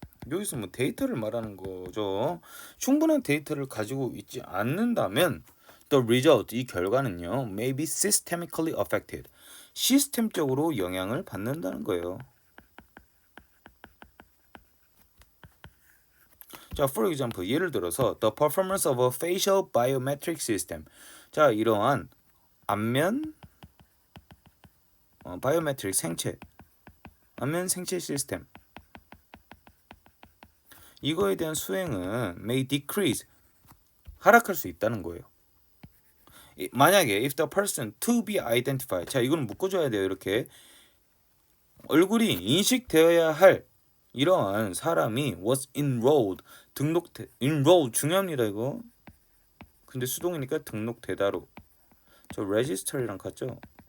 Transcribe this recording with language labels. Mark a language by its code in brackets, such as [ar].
[ko] 여기서 뭐 데이터를 말하는 거죠. 충분한 데이터를 가지고 있지 않는다면 [en] the result [ko] 이 결과는요 [en] may be systemically affected [ko] 시스템적으로 영향을 받는다는 거예요. [en] 자, for example [ko] 예를 들어서 [en] the performance of a facial biometric system. [ko] 자, 이러한 안면 바이오메트릭 안면 생체 시스템 이거에 대한 수행은 [en] may decrease [ko] 하락할 수 있다는 거예요. 만약에 [en] if the person to be identified [ko] 자 이거는 묶어줘야 돼요. 이렇게 얼굴이 인식되어야 할 이러한 사람이 [en] was enrolled enrolled [ko] 중요합니다 이거. 근데 수동이니까 등록되다로 저 register이랑 같죠.